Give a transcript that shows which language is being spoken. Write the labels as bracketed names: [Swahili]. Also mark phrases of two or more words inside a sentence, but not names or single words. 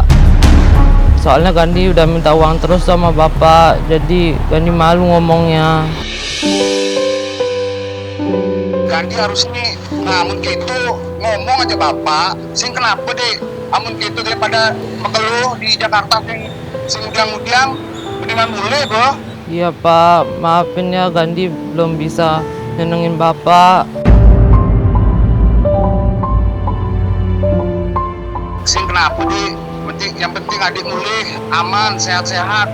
[Indonesian] Soalnya Gandhi udah minta uang terus sama bapak, jadi Gandhi malu ngomongnya. Gandhi harusnya amun gitu ngomong aja bapak. Sing kenapa deh? Amun gitu daripada mengeluh di Jakarta sing udiang-udiang mendingan mulai bro. Iya Pak, maafin ya Gandhi belum bisa nyenengin Bapak. Sing kenapa deh? Yang penting adik mulai aman, sehat-sehat.